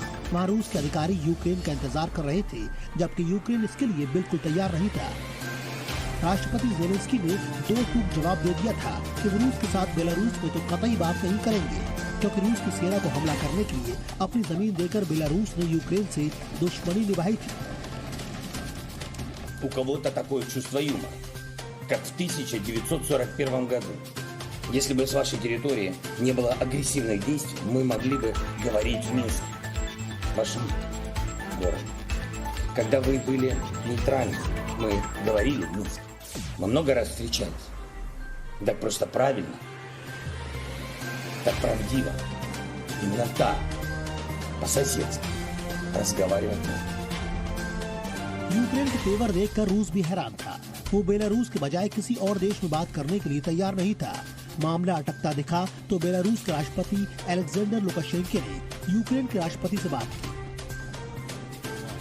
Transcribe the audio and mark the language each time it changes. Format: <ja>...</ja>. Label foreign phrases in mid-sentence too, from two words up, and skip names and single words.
<hi>वहाँ रूस के अधिकारी यूक्रेन का इंतजार कर रहे थे, जबकि यूक्रेन इसके लिए बिल्कुल तैयार नहीं था। राष्ट्रपति ज़ेलेंस्की ने दो टूक जवाब दे दिया था कि वो रूस के साथ बेलारूस में तो कतई बात नहीं करेंगे, क्योंकि रूस की सेना को हमला करने के लिए अपनी जमीन देकर बेलारूस ने यूक्रेन से दुश्मनी निभाई थी।</hi> <ru>У кого-то такое чувство юмора, как в 1941 году. Если бы с вашей территории не было агрессивных действий, мы могли бы говорить в Минске, в вашем городе. Когда вы были нейтральны, мы говорили в Минске. Мы много раз встречались. Так просто правильно, так правдиво, именно так, по-соседски разговаривать надо.</ru> <hi>यूक्रेन के तेवर देखकर रूस भी हैरान था। वो बेलारूस के बजाय किसी और देश में बात करने के लिए तैयार नहीं था। मामला अटकता दिखा तो बेलारूस के राष्ट्रपति अलेक्जेंडर लुकाशेंको ने यूक्रेन के राष्ट्रपति से बात की।</hi>